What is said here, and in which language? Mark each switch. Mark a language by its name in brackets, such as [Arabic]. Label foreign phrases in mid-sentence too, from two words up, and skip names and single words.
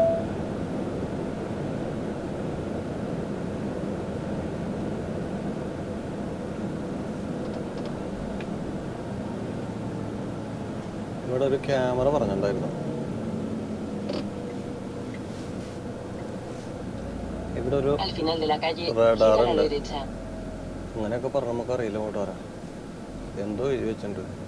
[Malayalam] ഇവിടെ ഒരു ക്യാമറ പറഞ്ഞിട്ടുണ്ടായിരുന്നു. ഇവിടെ ഒരു [Spanish] Al final de la calle, [Malayalam] radar [Spanish] gira a la [Malayalam] ഉണ്ട്. [Spanish] derecha. [Malayalam] അങ്ങനെയൊക്കെ പറഞ്ഞാൽ നമുക്കറിയില്ല കൂട്ടുകാരാ. എന്തോ എഴുതി വെച്ചിട്ടുണ്ട്.